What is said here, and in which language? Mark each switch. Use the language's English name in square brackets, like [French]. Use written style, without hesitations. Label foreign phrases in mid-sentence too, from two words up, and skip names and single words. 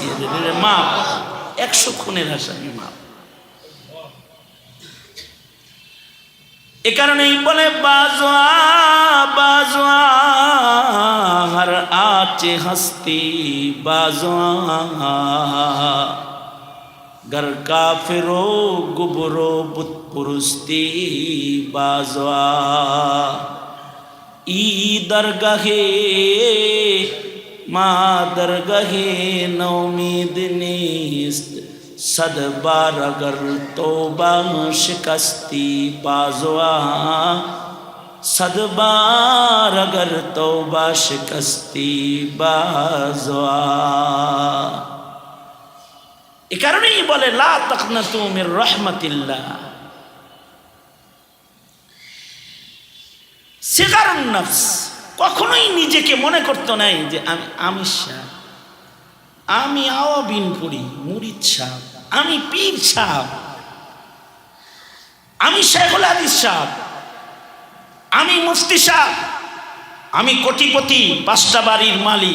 [Bangla] মাফ 100 খুনের আসামি মাফ। এ কারণেই বলে [Persian] باز آ باز آ هر آنچه هستی باز آ, گر کافر و گبر و بت‌پرستی بازآ، این درگهِ ما درگهِ نومیدی نیست، صد بار اگر توبه شکستی بازآ، صد بار اگر توبه شکستی بازآ. [Bangla] এ কারণেই বলে [Arabic] لا تقنطوا من رحمة الله. [Bangla] সিগারুন নফস, কখনোই নিজেকে মনে করতো নাই যে আমি আমির সাহ, আমি আওয়াবিন পড়ি, মুরিদ সাহ, আমি পীর সাহ, আমি শেখুল হাদিস সাহ, আমি মুফতি সাহ, আমি কোটিপতি, 5টা বাড়ির মালিক।